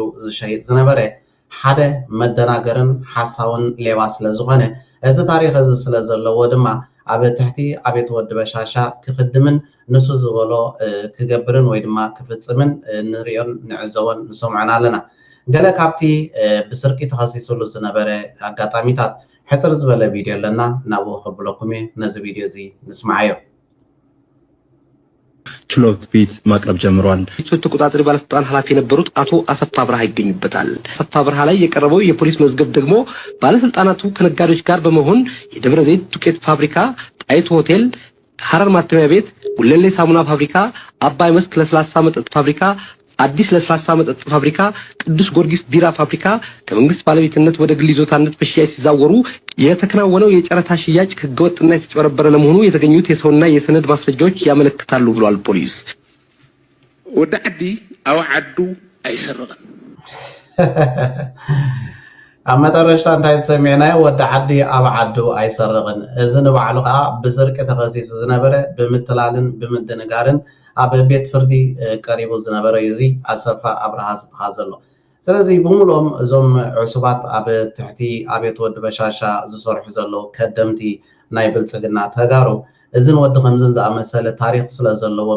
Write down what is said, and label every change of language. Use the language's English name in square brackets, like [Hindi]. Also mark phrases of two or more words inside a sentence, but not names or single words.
[Tigrinya] ዝሸይጥ ዝነበረ ሓደ መደናገርን ሓሳውን ሌባ ስለ ዝኾነ እዚ ታሪክ እዚ ስለ ዘለዎ ድማ ኣብ ትሕቲ ኣብየት ወዲ በሻሻ ክኽድምን ንሱ ዝበሎ ክገብርን ወይ ድማ ክፍፅምን ንሪኦን ንዕዘቦን ንሰምዖን ኣለና። ገለ ካብቲ ብስርቂ ተኸሲሱሉ ዝነበረ ኣጋጣሚታት ሕፅር ዝበለ ቪድዮ ኣለና ናብኡ ከብለኩም እየ። ነዚ ቪድዮ እዚ ንስማዓዮ። [Amharic] ችሎት ፊት ማቅረብ ጀምሯል። ፊት ተቆጣጣሪ ባለስልጣን ኃላፊ የነበሩት አቶ አሰፋ ብርሃ ይገኙበታል። አሰፋ ብርሃ ላይ የቀረበው የፖሊስ መዝገብ ደግሞ ባለስልጣናቱ ከነጋዴዎች ጋር በመሆን የደብረ ዘይት ዱቄት ፋብሪካ፣ ጣይቱ ሆቴል፣ ሐረር ማተሚያ ቤት፣ ጉለሌ ሳሙና ፋብሪካ፣ አባይ መስክ ለስላሳ መጠጥ ፋብሪካ፣ አዲስ ለስላሳ መጠጥ ፋብሪካ፣ ቅዱስ ጊዮርጊስ ቢራ ፋብሪካ ከመንግስት ባለቤትነት ወደ ግል ይዞታነት በሽያጭ ሲዛወሩ የተከናወነው የጨረታ ሽያጭ ህገወጥና የተጨበረበረ ለመሆኑ የተገኙት የሰውና የሰነድ ማስረጃዎች ያመለክታሉ ብሏል ፖሊስ። [Tigrinya] ወደ ዓዲ አው ዓዱ አይሰርቅን ኣመጠረሽታ እንታይ ተሰሚዕናዮ ወዲ ዓዲ ኣብ ዓዱ ኣይሰርቅን። እዚ ንባዕሉ ከዓ ብስርቂ ተኸሲሱ ዝነበረ ብምትላልን ብምድንጋርን ኣብ ቤት ፍርዲ ቀሪቡ ዝነበረ እዚ ኣሰፋ ኣብርሃ ዝበሃል ዘሎ። ስለዚ ብምልኦም እዞም ዕሱባት ኣብ ትሕቲ ኣብየት ወዲ በሻሻ ዝሰርሑ ዘለዉ ከደምቲ ናይ ብልፅግና ተጋሩ እዝን ወዲ ከምዝን ዝኣመሰለ ታሪክ ስለ ዘለዎም